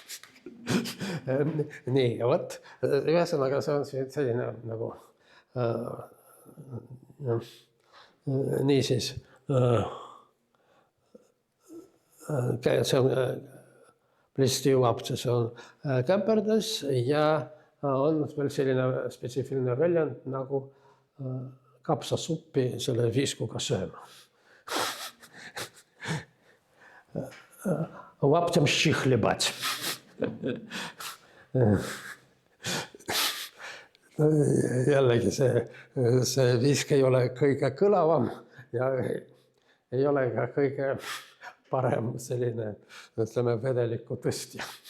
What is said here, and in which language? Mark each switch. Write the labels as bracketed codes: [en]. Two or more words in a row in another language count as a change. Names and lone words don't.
[et] Nii, vot, ühesõnaga see on selline nagu niisiis see on plisti lapse, see on käperdas ja on veel selline spetsiifiline väljend nagu kapsasuppi selle viiskuga sööma. [ru] Лаптем щи хлебать. [et] Jällegi see viisk ei ole kõige kõlavam ja ei ole ka kõige parem selline, ütleme, vedeliku tõstja.